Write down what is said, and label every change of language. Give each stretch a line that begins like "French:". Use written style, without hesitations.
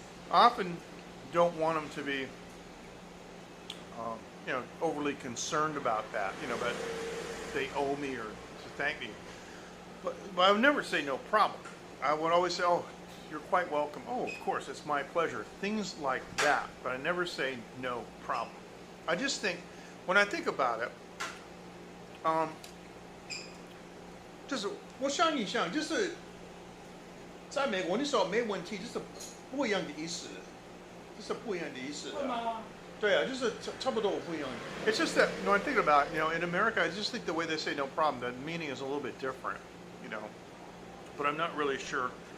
English: I often don't want them to be, overly concerned about that, but they owe me or to thank me. But I would never say no problem. I would always say, oh, you're quite welcome. Oh, of course, it's my pleasure. Things like that. But I never say no problem. I just think, when I think about it,
Chinese: 就是我想你想，就是在美国那时候没问题，就是不一样的意思，就是不一样的意思。会吗？对啊，就是差不多不一样。
English: It's just that, I think about, in America, I just think the way they say no problem, the meaning is a little bit different, But I'm not really sure.